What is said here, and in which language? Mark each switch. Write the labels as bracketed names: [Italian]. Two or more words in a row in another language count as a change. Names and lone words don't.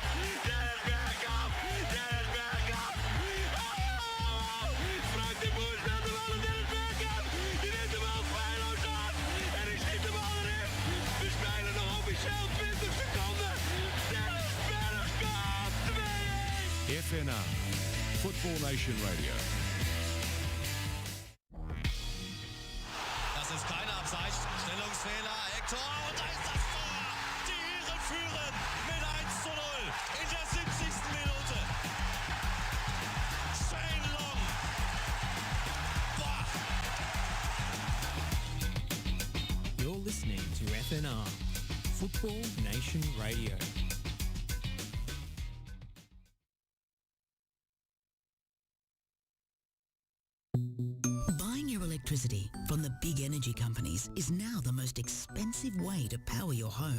[Dutch] Dennis Bergkamp. Dennis Bergkamp. Oh! Frank de Boer speelt de bal aan Dennis Bergkamp. Die neemt de bal feilloos aan. En hij schiet de bal erin. We spelen nog officieel 20 seconden. Dennis Bergkamp. 2-1. FNR, Football Nation Radio. [German] Das ist kein Abseits. Stellungsfehler. Hector. Und da ist das Tor. Die Iren führen mit 1:0 in der 70. Minute. Shane Long. Boah. [English] You're listening to FNR, Football Nation Radio. Buying your electricity from the big energy companies is now the most expensive way to power your home.